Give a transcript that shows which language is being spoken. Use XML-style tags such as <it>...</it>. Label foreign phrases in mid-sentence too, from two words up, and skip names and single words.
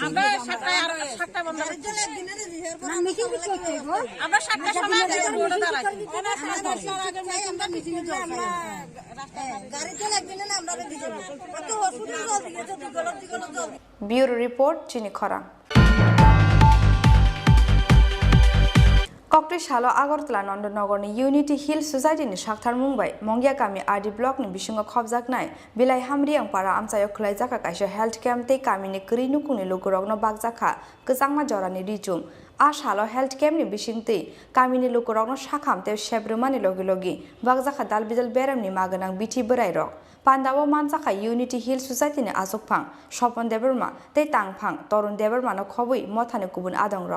<bn>আমরা 7টা বন্ধ করছি না মিটিং করতে আমরা 7টার সময় রোডে দাঁড়াইছি আমরা মিটিং এ যাই গাড়ি চলে একদিন না আমরা দিয়ে যাব কত হসপিটাল জল দিকে যদি গলত জল</bn> <en>Bureau Report</en> <trp>চিনি খরাং Kokri Shalo Agartala Nandanagarni Unity Hill Society ni Shakthar Mumbai Mongya Kami RD Block ni Bisingo Khobjak nai Bilai Hamriang para Amsayo Khulaijaka kaisa</trp> <en>health camp</en> <trp>te kami ni kri nukuni lugurogno bagjaka Kesangma jorani rijum A Shalo</trp> <en>health camp</en> <trp>ni bisingte kami ni lugurogno shakham te Salbrumni logi bagjaka dalbidal beram ni maganang biti berai rok Pandawo Mansaka Unity Hill Society ni Asokphang Sopon Deberma te Tangphang Torun Deberma no khobui mothani kubun adang rok</trp>